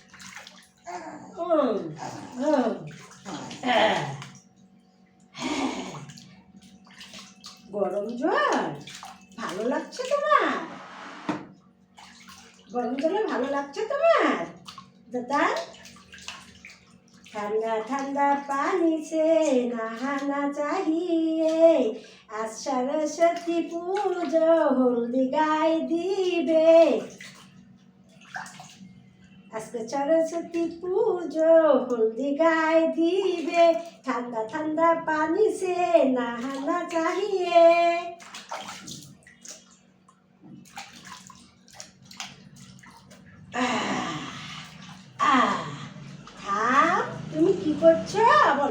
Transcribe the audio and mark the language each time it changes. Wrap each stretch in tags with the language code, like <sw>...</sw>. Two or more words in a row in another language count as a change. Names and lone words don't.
<bn>গরম জল ভালো লাগছে তোমার? গরম জলে ভালো লাগছে তোমার দাদা?</bn> <hi>ठंडा ठंडा पानी से नहाना चाहिए,</hi> <bn>আজ সরস্বতী পুজো হলদি গায় দিবে, আজকে সরস্বতী পুজো হলদি গায়ে দিবে,</bn> <hi>ठंडा ठंडा पानी से नहाना चाहिए।</hi> <bn>থাম, তুমি কি করছো বলো?</bn>